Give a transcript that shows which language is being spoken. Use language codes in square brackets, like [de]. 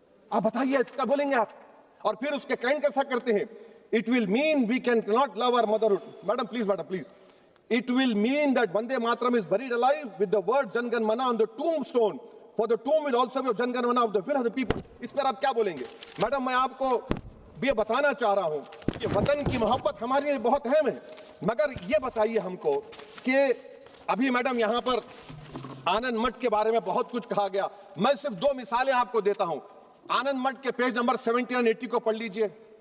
[hi] आप बताइए इसका बोलेंगे आप? और फिर उसके क्लाइंट कैसा करते हैं? [en] It will mean we can not love our motherhood. Madam please, it will mean that Vande Mataram is buried alive with the word Jangan Mana on the tombstone, for the tomb will also be of Jangan Mana of the will of the people। [hi] इस पर आप क्या बोलेंगे? Madam मैं आपको ये बताना चाह रहा हूं कि वतन की मोहब्बत हमारे लिए बहुत अहम है, मगर ये बताइए हमको कि अभी मैडम यहां पर आनंद मठ के बारे में बहुत कुछ कहा गया। मैं सिर्फ 2 मिसालें आपको देता हूं। आनंद मठ के पेज नंबर 70 और 80 को पढ़ लीजिए।